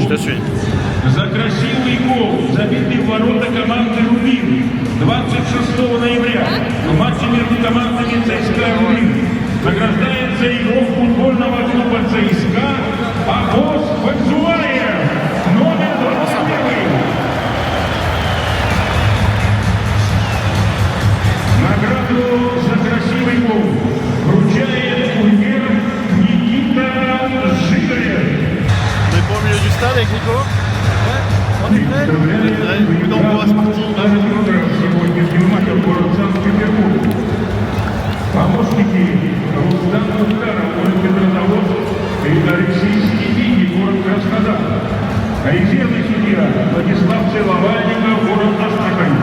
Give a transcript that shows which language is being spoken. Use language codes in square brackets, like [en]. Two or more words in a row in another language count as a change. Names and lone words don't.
[ru] За красивый гол, забитый в ворота команды «Рубин» 26 ноября в матче между командами ЦСКА «Рубин» награждается игрок футбольного клуба ЦСКА Абос Бакзуаев, номер 21. Награду за красивый гол вручает курьер Никита Жигарев. [fr] On est pas au milieu du stade avec Nico. Ouais, on est prêt. On est prêt. Coup d'envoi, c'est parti. [ru] Сегодняшний матч город Санкт-Петербург. Помощники Рустам Мухтаров, город Петрозаводск, и Алексей Степини, город Краснодар. Резервный судья Владислав Целовальников, город Астрахань.